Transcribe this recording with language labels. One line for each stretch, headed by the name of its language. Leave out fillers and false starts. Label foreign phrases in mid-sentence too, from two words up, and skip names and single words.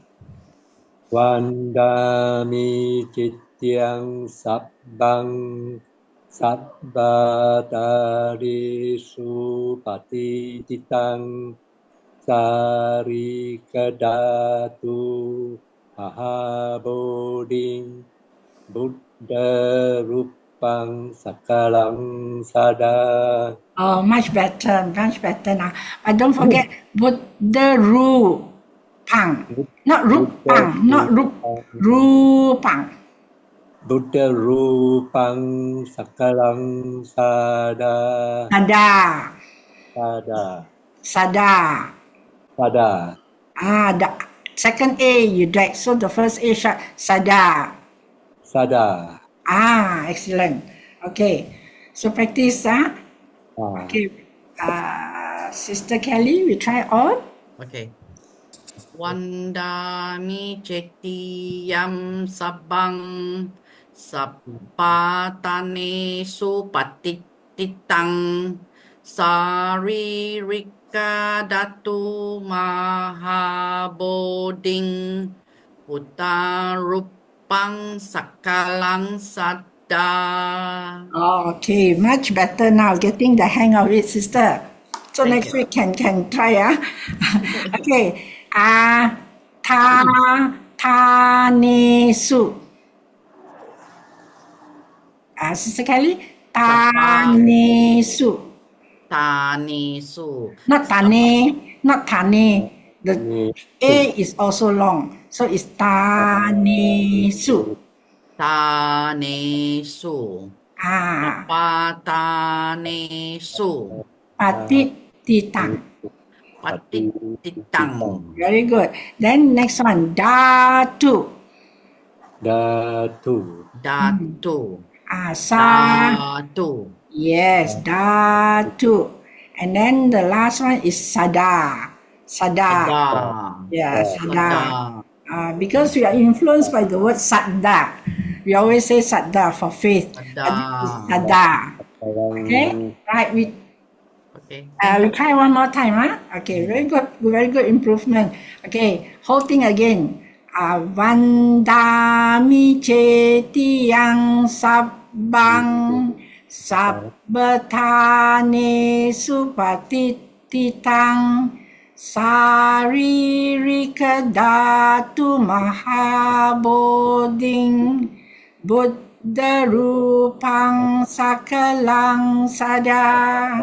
Pali: Vandami citiyang sabbang sabbatarisu patititang sarikadatu mahaboding Buddha rupang sakalang sada.
English: Oh, much better now. But don't forget
Pali: Buddha rupang,
English: not rupang, rupang.
Pali: Buddha rupang sakalang sada. Sada.
English: The second A you drag, so the first A short. Sada. Excellent. Okay, so practice. Okay, Sister Kelly, we try all. Okay.
Pali: Vandami cetiyam sabang sappatane supatititang saririka datu mahaboding Buddha rupang sakalang sada.
English: Okay, much better now. Getting the hang of it, sister. So Thank next you. week can try. Okay. Tanesu. Sister Kelly.
Pali: Tanesu. Tanesu.
English: Not tane. The A is also long. So it's tanesu.
Pali: Tanesu. Patanesu. Patititang. Patititang.
English: Very good. Then next one.
Pali: Datu. Datu. Datu.
English: Yes, datu. And then the last one is sada. Yeah, sada. Because we are influenced by the word sadda. We always say sadda for faith. Sada. Okay? Right, we try one more time. Okay, very good improvement. Okay, whole thing again.
Pali: Vandami cetiyang sabbang sabbatane supatititang saririka datu mahaboding Buddha rupang sakalang sada.